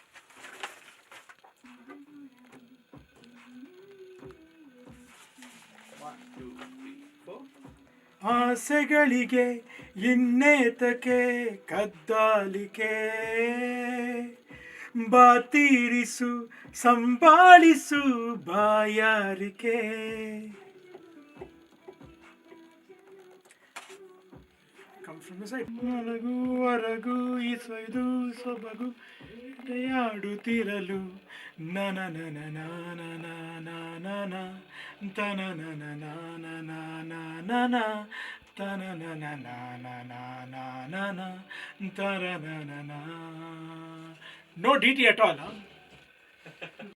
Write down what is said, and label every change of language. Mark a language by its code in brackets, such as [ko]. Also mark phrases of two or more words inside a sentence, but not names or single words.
[kn] ಆಸೆಗಳಿಗೆ ಇನ್ನೇತಕ್ಕೆ ಕದ್ದಾಲಿಕೆ, ಬಾತೀರಿಸು ಸಂಭಾಳಿಸು ಬಾಯಾರಿಕೆ. ಮಲಗುವರೆಗೂ ಇದು ಸೊಬಗು ಯಾಡುತ್ತಿರಲು ನನ ನನ ನಾನ ನಾನ ತನ ನನ ನಾನ ನಾನ ತನ ನನ ನಾನ ನಾನ ತರ ನನ. [en] No DT at all, huh?